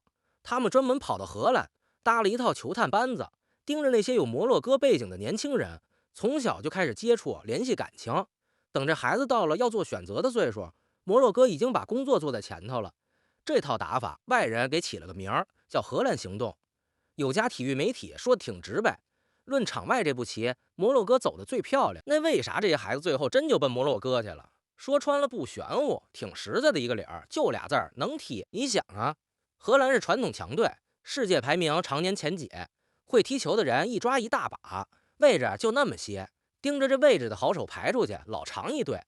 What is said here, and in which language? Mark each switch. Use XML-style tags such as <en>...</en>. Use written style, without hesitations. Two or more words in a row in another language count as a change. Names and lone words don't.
<zh>他們專門跑到荷蘭，搭了一套球探班子，盯着那些有摩洛哥背景的年輕人，從小就開始接觸，聯繫感情。等這孩子到了要做選擇的歲數，摩洛哥已經把工作做在前頭了。這套打法，外人給起了個名兒，叫荷蘭行動。有家體育媒體說的挺直白，論場外這步棋，摩洛哥走得最漂亮。那為啥這些孩子最後真就奔摩洛哥去了？說穿了不玄乎，挺實在的一個理兒，就倆字兒，能踢。你想啊，荷蘭是傳統強隊，世界排名常年前幾，會踢球的人一抓一大把，位置就那麼些，盯着這位置的好手排出去，老長一隊。</zh>